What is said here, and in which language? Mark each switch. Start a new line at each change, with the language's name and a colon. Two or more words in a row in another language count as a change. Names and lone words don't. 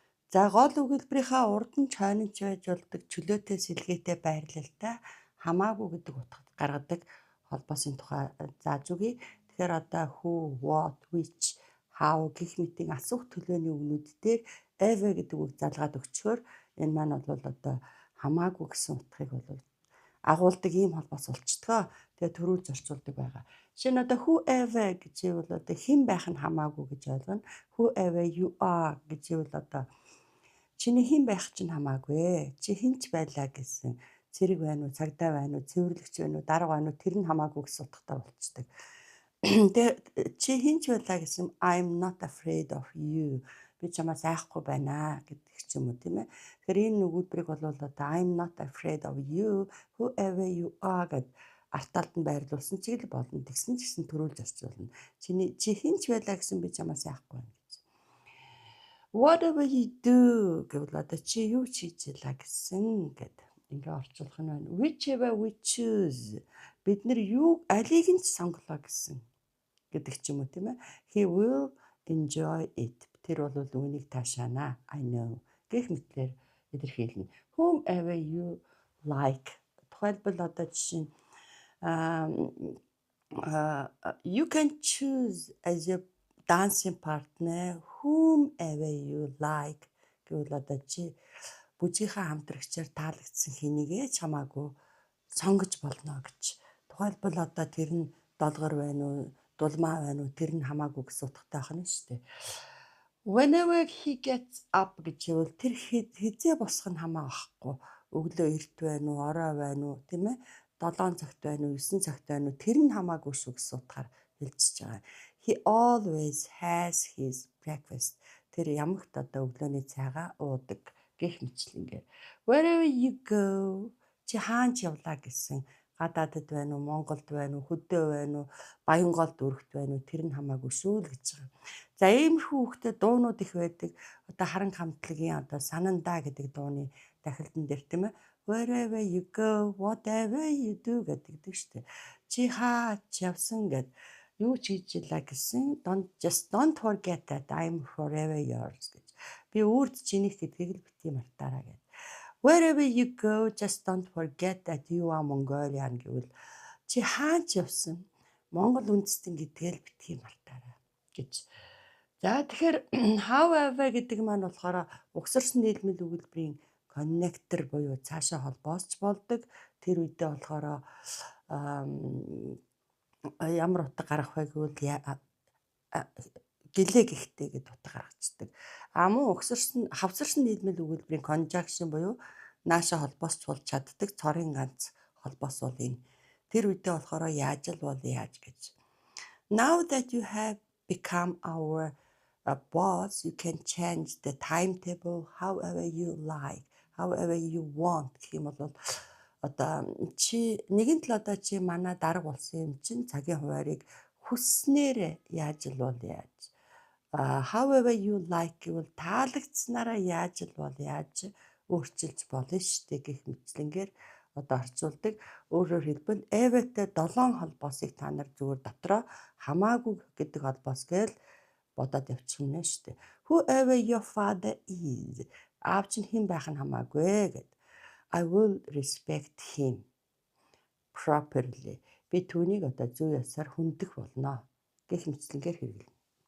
Mongolian: За гол өгүүлбэрийнхаа урд нь чойнож байж болдог чөлөөтэй сэлгээтэй байрлалтай хамаагүй гэдэг утга гаргадаг холбоосын тухай зааж өгье. Тэгэхээр одоо who, what, which, how гэх мэтийн асуух төлөөний үгнүүд дээр ever гэдэг үг залгаад өгчхөөр энэ маань бол одоо хамаагүй гэсэн утгыг бол агуулдаг ийм холбоос болчдгоо. Тэгээ төрүүлж орчуулдаг байгаа. Жишээ нь одоо whoever гэж ивэл одоо хэн байх нь хамаагүй гэж ойлгоно.
English: Whoever you are
Mongolian: гэж ивэл одоо чиний хэн байх чинь хамаагүй. Чи хэн ч байлаа гэсэн цэрэг байна уу, цагдаа байна уу, цэвэрлэгч байна уу, дарга байна уу тэр нь хамаагүй гэсэн утгатай болчдөг. Тэгээ чи хэн ч байлаа гэсэн
English: I'm not afraid of you.
Mongolian: Би чамаас айхгүй байна гэдэг ч юм уу тийм ээ. Тэгэхээр энэ өгүүлбэрийг бол одоо
English: I'm not afraid of you, whoever you are
Mongolian: гэд арт талд нь байрлуулсан чиг л болно. Тэгсэн ч гэсэн төрүүлж орчуулна. Чи хэн ч байлаа гэсэн би чамаас айхгүй байна гэж.
English: Whatever you do
Mongolian: гэвэл одоо чи юу ч хийж ялаа гэсэн гэд ингээ орчуулах нь байна.
English: Whichever we choose
Mongolian: бид нар юу алийг нь ч сонголоо гэсэн гэдэг ч юм уу тийм ээ.
English: He will enjoy it.
Mongolian: Тэр бол үүнийг таашаана.
English: I know.
Mongolian: Гэх мэтлэр илэрхийлнэ.
English: Whomever you like.
Mongolian: Тухайлбал одоо жишээ нь
English: you can choose as your dancing partner whomever you like
Mongolian: гэвэл одоо чи бүжгийнхаа хамтрагчаар таалагдсан хэнийгээ ч хамаагүй сонгож болно гэж. Тухайлбал одоо тэр нь долгор байна уу, дулмаа байна уу тэр нь хамаагүй гэсэн утгатай байна шүү дээ.
English: Whenever he gets up
Mongolian: гэж ивэл тэр хизээ босох нь хамаа байхгүй. Өглөө эрт байна уу, орой байна уу тийм ээ. 7 цагт байна уу, 9 цагт байна уу тэр нь хамаагүй шүү гэсэн утгаар хэлчихэж байгаа.
English: He always has his breakfast.
Mongolian: Тэр ямагт одоо өглөөний цайгаа уудаг гэх мэтлэнгээр.
English: Wherever you go
Mongolian: чи хаанч явлаа гэсэн гадаадд байна уу, Монголд байна уу, хөдөө байна уу, Баянголд өргөт байна уу тэр нь хамаагүй шүү л гэж байгаа. За иймэрхүү хүүхдэд дуунууд их байдаг. Одоо харан хамтлагийн одоо санандаа гэдэг дууны дахилтан дээр тийм ээ.
English: Wherever you go, whatever you do
Mongolian: гэдэг шүү дээ. Чи хаач явсан гэд юу ч хийж илаа гэсэн
English: don't forget that I'm forever yours
Mongolian: гэж. Би үрд чинийх гэдгийг л битгий мартаараа гэд.
English: Wherever you go, just don't forget that you are Mongolian
Mongolian: гэвэл чи хаач явсан Монгол үндэстэн гэдгээл битгий мартаараа гэж. За тэгэхээр however гэдэг маань болохоор угсарсан нийлмэл өгүүлбэрийн connector буюу цаашаа холбоосч болдог. Тэр үедээ болохоор ямар утга гарах вэ гэвэл гэлээ гихтэй гэдэг утга гаргацдаг. Мөн хавцарсан нийлмэл өгүүлбэрийн conjunction буюу нааша холбоосч болж чаддаг цорын ганц холбоос бол энэ. Тэр үедээ болохоор яаж л бол яаж гэж.
English: Now that you have become our boss, you can change the timetable however you like, however you want
Mongolian: гэх юм бол одоо чи нэгэн тал одоо чи манай дарга болсон юм чинь цагийн хуваарийг хүснээр яаж л бол яаж.
English: However you like
Mongolian: гэвэл таалагдсанараа яаж л бол яаж өөрчилж болно шүү дээ гэх мэтлэнгээр одоо орчуулдаг. Өөрөөр хэлбэл ever-тэй 7 холбоосыг та нар зүгээр дотроо хамаагүй гэдэг холбоос гээл бодоод явчих юм нэ шүү дээ.
English: Whoever your father is.
Mongolian: Аав чинь хэн байх нь хамаагүй гэд.
English: I will respect him properly.
Mongolian: Би түүнийг одоо зөв ёсоор хүндэх болно гэх мэтлэнгээр хэрэглэнэ.